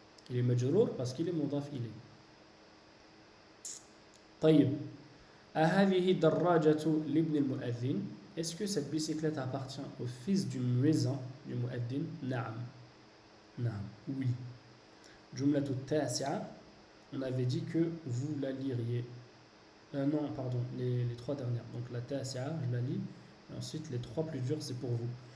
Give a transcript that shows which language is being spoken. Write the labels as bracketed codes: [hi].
[fr] Il est majrour parce qu'il est mudaf ilayhi. [ar] طيب. أهذه الدراجة لابن المؤذن. [fr] Est-ce que cette bicyclette appartient au fils du muezzin, du muaddin? [ar] Naam. Naam. Oui. Jumlatu tasi'a. [fr] On avait dit que vous la liriez. Non, pardon, les trois dernières. Donc la tasi'a, je la lis. Et ensuite, les trois plus dures, c'est pour vous.